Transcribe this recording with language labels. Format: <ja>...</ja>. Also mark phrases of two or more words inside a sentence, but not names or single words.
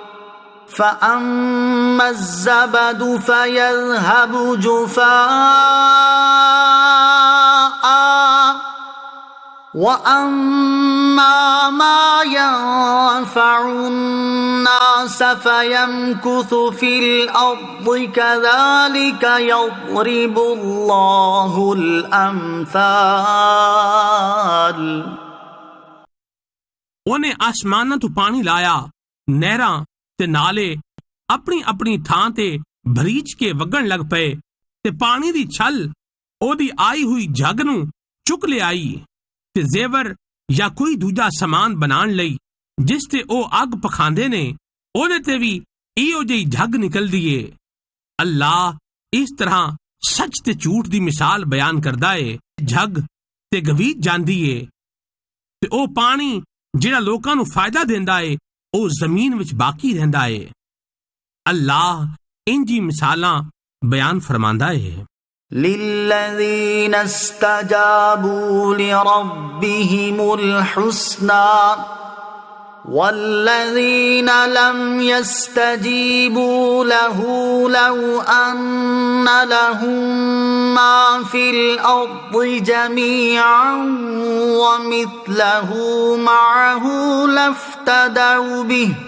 <ar>فأما الزبد فيذهب جفاء وأما ما ينفع الناس فيمكث في الأرض كذلك يضرب الله الأمثال।</ar> <pa>ਉਹਨੇ ਆਸਮਾਨਾਂ ਤੋਂ ਪਾਣੀ ਲਾਇਆ, ਨਹਿਰਾਂ ਤੇ ਨਾਲੇ ਆਪਣੀ ਆਪਣੀ ਥਾਂ ਤੇ ਭਰੀਚ ਕੇ ਵਗਣ ਲੱਗ ਪਏ ਤੇ ਪਾਣੀ ਦੀ ਛਲ ਉਹਦੀ ਆਈ ਹੋਈ ਜੱਗ ਨੂੰ ਚੁੱਕ ਲਿਆਈ ਤੇ ਜ਼ੇਵਰ ਜਾਂ ਕੋਈ ਦੂਜਾ ਸਮਾਨ ਬਣਾਉਣ ਲਈ ਜਿਸ ਤੇ ਉਹ ਅੱਗ ਪਖਾਂਦੇ ਨੇ ਉਹਦੇ ਤੇ ਵੀ ਇਹੋ ਜਿਹੀ ਜੱਗ ਨਿਕਲਦੀ ਏ। ਅੱਲਾਹ ਇਸ ਤਰ੍ਹਾਂ ਸੱਚ ਤੇ ਝੂਠ ਦੀ ਮਿਸਾਲ ਬਿਆਨ ਕਰਦਾ ਏ। ਜੱਗ ਤੇ ਗਵੀਚ ਜਾਂਦੀ ਏ ਤੇ ਉਹ ਪਾਣੀ ਜਿਹੜਾ ਲੋਕਾਂ ਨੂੰ ਫਾਇਦਾ ਦਿੰਦਾ ਏ ਉਹ ਜ਼ਮੀਨ ਵਿੱਚ ਬਾਕੀ ਰਹਿੰਦਾ ਏ। ਅੱਲਾਹ ਇੰਜੀ ਮਿਸਾਲਾਂ ਬਿਆਨ ਫਰਮਾਂਦਾ ਏ।</pa> <ar>للذين استجابوا لربهم الحسنى والذين لم يستجيبوا له لو أن لهم ما في الأرض جميعا ومثله معه لافتدوا به</ar>